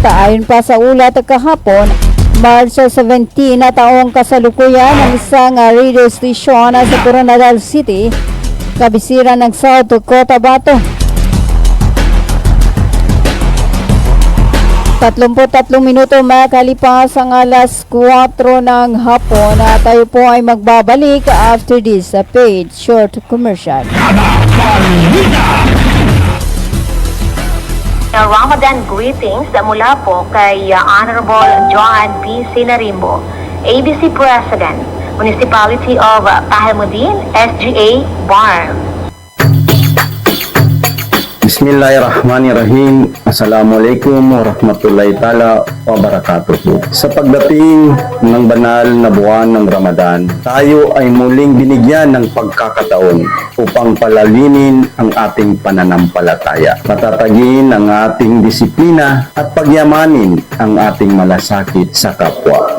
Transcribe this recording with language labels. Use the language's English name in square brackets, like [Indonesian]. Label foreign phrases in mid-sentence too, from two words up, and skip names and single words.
[Filipino] Ayon pa sa ulat kahapon, March 17 na taong kasalukuyan ng isang radio station sa Coronadal City, kabisiran ng South Cotabato. 33 minuto makalipas ang alas 4 ng hapon na tayo po ay magbabalik [English] after this paid short commercial. Ramadan greetings [Filipino] mula po kay Honorable Joan B. Sinarimbo, ABC President, Municipality of Pahamudin, SGA, Barm. [Arabic] Bismillahirrahmanirrahim. السلام عليكم ورحمة الله تعالى وبركاته. [Filipino] Sa pagdating ng banal na buwan ng Ramadan, tayo ay muling binigyan ng pagkakataon upang palalinin ang ating pananampalataya, matatagin ang ating disiplina at pagyamanin ang ating malasakit sa kapwa.